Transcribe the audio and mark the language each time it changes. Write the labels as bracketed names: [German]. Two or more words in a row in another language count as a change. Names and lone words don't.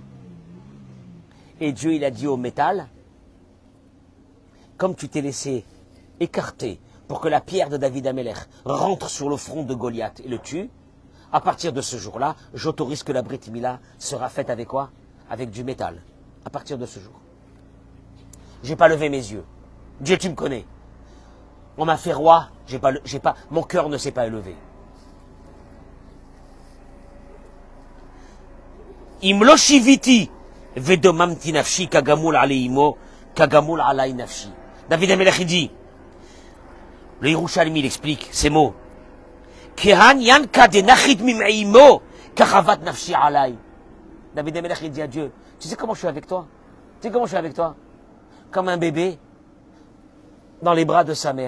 [French] Et Dieu il a dit au métal, comme tu t'es laissé écarter pour que la pierre de David Amelech rentre sur le front de Goliath et le tue, à partir de ce jour-là, j'autorise que la [Hebrew] ברית מילה [French] sera faite avec quoi? Avec du métal. À partir de ce jour. J'ai pas levé mes yeux. Dieu, tu me connais. On m'a fait roi, mon cœur ne s'est pas élevé. [Hebrew] אם לא שויתי ודוממתי נפשי כגמול עלי אמו כגמול עלי נפשי. [French] David Amelech dit, le Yerushalmi il explique ces mots. David Amelech dit à Dieu, tu sais comment je suis avec toi? Tu sais comment je suis avec toi? Comme un bébé dans les bras de sa mère.